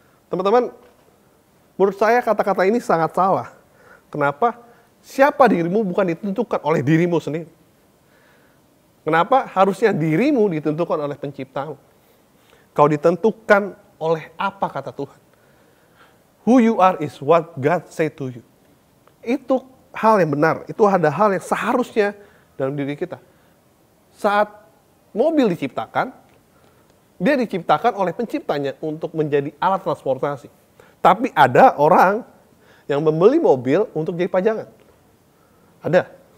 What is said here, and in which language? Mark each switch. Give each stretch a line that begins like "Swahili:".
Indonesian: Teman-teman, menurut saya kata-kata ini sangat salah. Kenapa? Siapa dirimu bukan ditentukan oleh dirimu sendiri. Kenapa? Harusnya dirimu ditentukan oleh penciptamu. Kau ditentukan oleh apa kata Tuhan.
English: Who you are is what God say to you.
Indonesian: Itu hal yang benar. Itu ada hal yang seharusnya dalam diri kita. Saat mobil diciptakan, dia diciptakan oleh penciptanya untuk menjadi alat transportasi. Tapi ada orang yang membeli mobil untuk jadi pajangan. Ada.